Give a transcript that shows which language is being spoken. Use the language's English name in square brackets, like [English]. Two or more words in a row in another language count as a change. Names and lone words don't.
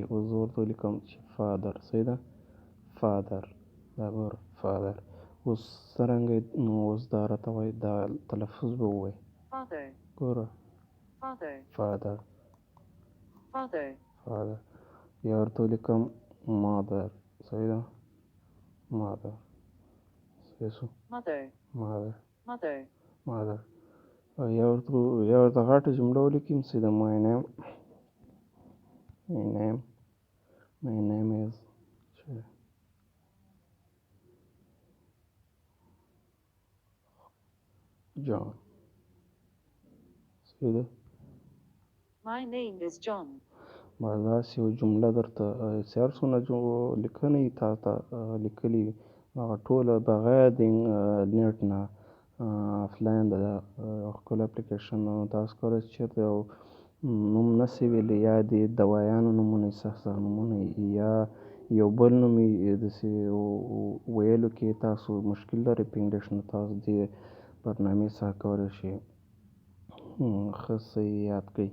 [Pashto] اوس زه ورته ولیکم چې فادر، صحیح ده، فادر. دا ګوره فادر. اوس څرنګه نو اوس دا راته وایي، دا تلفظ به ووایي. ګوره فادر، فادر. یا ورته ولیکم مادر، صحیح ده، مادر. صحیح شو، مادر. یا ورته غټه جمله ولیکم، صحیح ده. [English] my name is John، [Pashto] صحیح ده. [English] My name is John. [Pashto] داسې یو جمله درته چې هر څومره لیکنې تا ته لیکلي وي، هغه ټوله بغیر د نېټ نه آفلاین ده. دا ښکلی اپلیکېشن. تاسو کولی شئ چېرته یو نوم نشئ ویلی، یا د دوايانو نومونه یې سخت نومونه یا یو بل نوم یې داسې ویلو کې تاسو مشکل لرئ په انګلیش، نو تاسو دې برنامې څخه کولی شئ ښه صحیح یاد کړئ.